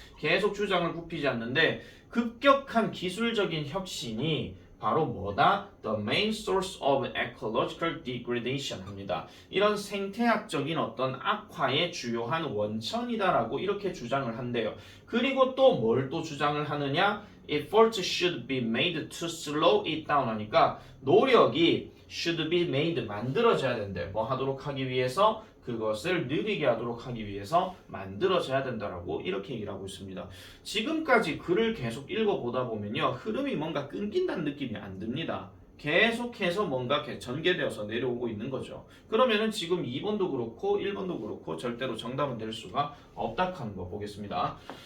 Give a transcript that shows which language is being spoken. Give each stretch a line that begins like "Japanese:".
Korean: 계속 주장을 굽히지 않는데 급격한 기술적인 혁신이 바로 뭐다?
English: The main source of ecological degradation 합니다.
Korean: 이런 생태학적인 어떤 악화의 주요한 원천이다라고 이렇게 주장을 한대요. 그리고 또 뭘 또 주장을 하느냐? Efforts should be made to slow it down 하니까 노력이 should be made 만들어져야 된대. 뭐 하도록 하기 위해서 그것을 느리게 하도록 하기 위해서 만들어져야 된다라고 이렇게 얘기를 하고 있습니다. 지금까지 글을 계속 읽어보다 보면요. 흐름이 뭔가 끊긴다는 느낌이 안 듭니다. 계속해서 뭔가 전개되어서 내려오고 있는 거죠. 그러면은 지금 2번도 그렇고 1번도 그렇고 절대로 정답은 될 수가 없다 하는 거 보겠습니다.